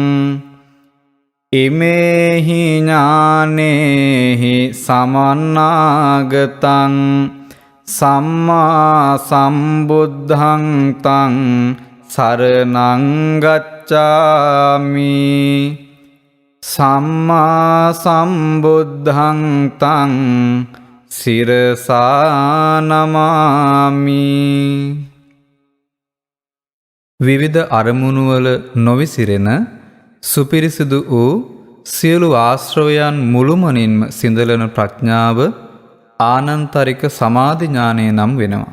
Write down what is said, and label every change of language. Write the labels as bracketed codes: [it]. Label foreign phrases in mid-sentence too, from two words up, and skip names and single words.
[pi] ඉමේහි ඥානේහි සමන්නාගතං සම්මා සම්බුද්ධං තං සරණං ගච්ඡාමි සම්මා සම්බුද්ධං තං සිරසා නමාමි. [si] විවිධ අරමුණු වල නොවිසිරෙන සුපිරිසිදු වූ සියලු ආශ්‍රවයන් මුළුමනින්ම සිඳලන ප්‍රඥාව ආනන්තරික සමාධි ඥානය නම් වෙනවා.